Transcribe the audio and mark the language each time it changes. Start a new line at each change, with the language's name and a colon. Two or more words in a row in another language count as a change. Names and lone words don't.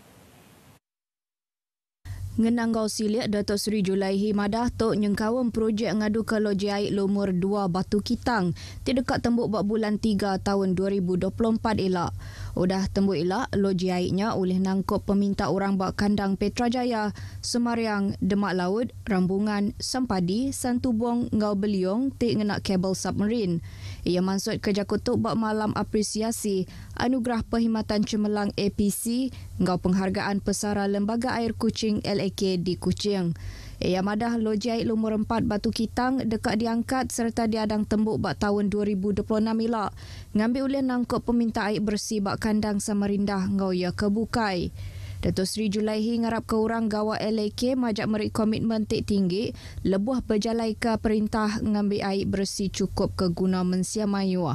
Iban: Ngenang Ngau Silik Datuk Seri Julaihi madah tok nyengkawam projek ngadu ke loji air lumur 2 Batu Kitang tidak tembuk buat bulan 3 tahun 2024 elak. Udah tembuk elak loji airnya oleh nangkop peminta orang buat kandang Petrajaya, Semariang, Demak Laut, Rambungan, Sampadi, Santubong, Ngau Beliong tik ngenak kabel submarine. Ia maksud ke Jakutuk buat malam apresiasi anugerah perkhidmatan cemerlang APC Ngau penghargaan pesara Lembaga Air Kuching LAK di Kuching. Ia madah lojai lumur 4 Batu Kitang dekat diangkat serta diadang tembuk bak tahun 2026 elak. Ngambil ulih nangkut peminta air bersih bak kandang Samarindah ngau ia kebukai. Datuk Seri Julaihi ngarap ke orang gawa LAK majak merik komitmen tinggi lebuh berjalai ke perintah ngambil air bersih cukup ke guna mensia mayuah.